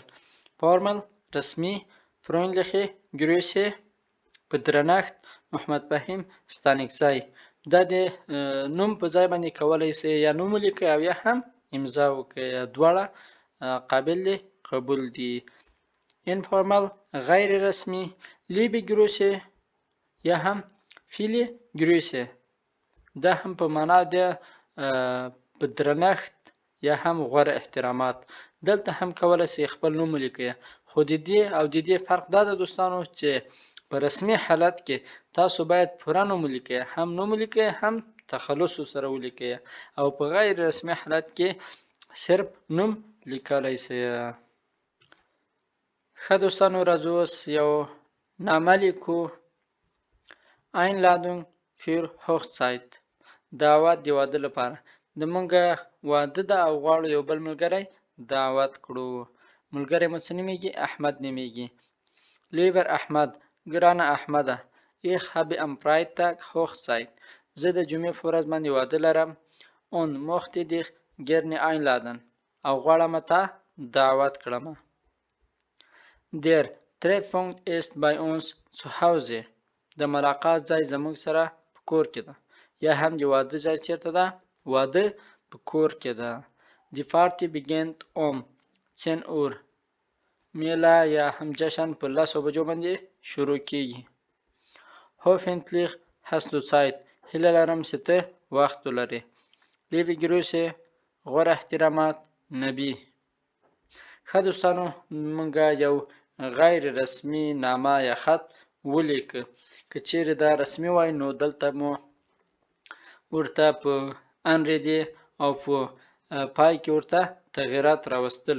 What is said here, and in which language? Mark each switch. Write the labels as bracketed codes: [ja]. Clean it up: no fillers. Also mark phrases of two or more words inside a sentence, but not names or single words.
[ps] فارمل رسمي، [de] freundliche Grüße [ps] په درنښت، محمد فهیم ستانکزی. دا د نوم په ځای باندې کولی شئ یا نوم ولیکئ او یا هم امضا وکړئ، دواړه قابل قبول دي. informal غیر رسمي، [de] liebe Grüße [ps] یا هم [de] viele Grüße. [ps] دا هم په معنا د په درنښت یا هم غوره احترامات. دلته هم کولی شئ خپل نوم ولیکئ، خو د دې او د دې فرق دا ده دوستانو چې په رسمي حالت کې تاسو باید پوره نوم ولیکئ، هم نوم ولیکئ هم تخلص سره ولیکئ، او په غیر رسمي حالت کې صرف نوم لیکلی شئ. ښه دوستانو راځو اوس یو نامه لیکو. [de] Einladung für Hochzeit [ps] دعوت د واده لپاره. د مونږ واده ده او غواړو یو بل ملګری دعوت کړو. ملګری مو څه نومیږي؟ احمد نومیږي. [de] Lieber Ahmad [ps] ګرانه احمده [de] Ich habe am Freitag Hochzeit [ps] زه د جمعې په ورځ باندې واده لرم. [de] Und möchte dich gerne einladen [ps] او غواړم تا دعوت کړم. [de] Der Treffpunkt ist bei uns zu Hause [ps] د ملاقات ځای زموږ سره په کور کې ده، یا هم د واده ځای چیرته ده؟ واده په کور کې ده. [de] Die Party beginnt 10 Uhr [ps] میله یا هم جشن په 10 بجو باندې شروع کیږي. [de] Hoffentlich hast du Zeit [ps] هیله لرم چې ته وخت ولرې. [de] Liebe Grüße [ps] غوره احترامات نبی. ښه دوستانو موږ یو غیر رسمي نامه یا خط ولیکه. که چیرې دا رسمي وای نو دلته مو ورته په انریدي او په پای کې ورته تغییرات راوستله.